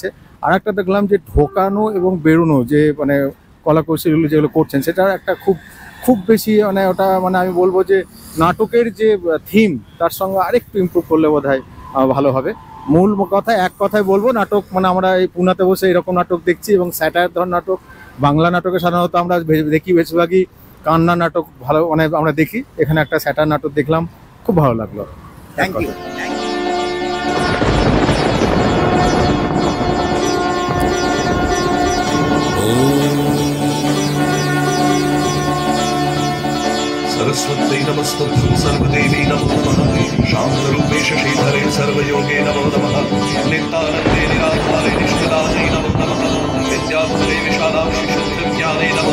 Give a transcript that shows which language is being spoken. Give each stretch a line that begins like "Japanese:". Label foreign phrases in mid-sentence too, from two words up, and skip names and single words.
Bangla: আর একটা দেখলাম যে ঢোকানো এবং বেরোনো যে মানে কলাকৌশলগুলো যেগুলো করছেন, সেটা একটা খুব বেশি মানে ওটা মানে আমি বলবো যে নাটকের যে থিম তার সঙ্গে আরেকটু ইমপ্রুভ করলে বোধহয় ভালো হবে। মূল কথা এক কথায় বলবো, নাটক মানে আমরা এই পুনাতে বসে এরকম নাটক দেখছি এবং স্যাটায়ার ধর নাটক, বাংলা নাটকে সাধারণত আমরা দেখি বেশিরভাগই কান্না নাটক ভালো মানে আমরা দেখি। এখানে একটা স্যাটায়ার নাটক দেখলাম, খুব ভালো লাগলো।
English: thank you.
Sanskrit: सरस्वत्यै नमस्तुभ्यं सर्वदेवी नमो नमः शान्तरूपे शशिधरे सर्वयोगे नमो नमः नित्यानन्दे निराधारे निष्कलायै नमो नमः विद्याधरे विशालाक्षि शुद्धज्ञाने नमो